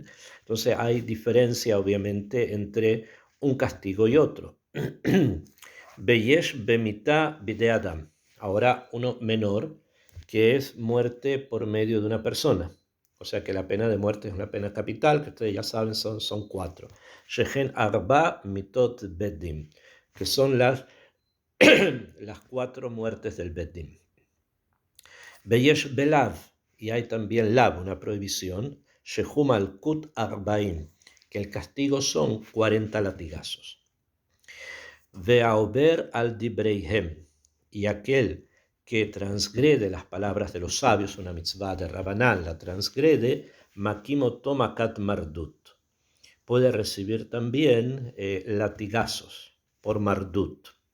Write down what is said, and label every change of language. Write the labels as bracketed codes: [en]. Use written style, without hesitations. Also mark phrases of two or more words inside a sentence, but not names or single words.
[es] Entonces hay diferencia obviamente entre un castigo y otro. [he] ויש במיתה בידי אדם. [es] Ahora uno menor, que es muerte por medio de una persona. O sea que la pena de muerte es una pena capital, que ustedes ya saben son 4. [he] שהן ארבע מיתות בית דין, [es] que son las 4 muertes del bedim. [he] ויש בלאו, [es] y hay también lav, una prohibición, [he] שעונשו מלקות ארבעים, [es] que el castigo son 40 latigazos. [he] והעובר על דבריהם, [es] y aquel que transgrede las palabras de los sabios, una mitzvah de Rabanán, la transgrede, [he] מכים אותו מכת מרדות, [es] puede recibir también latigazos por mardut.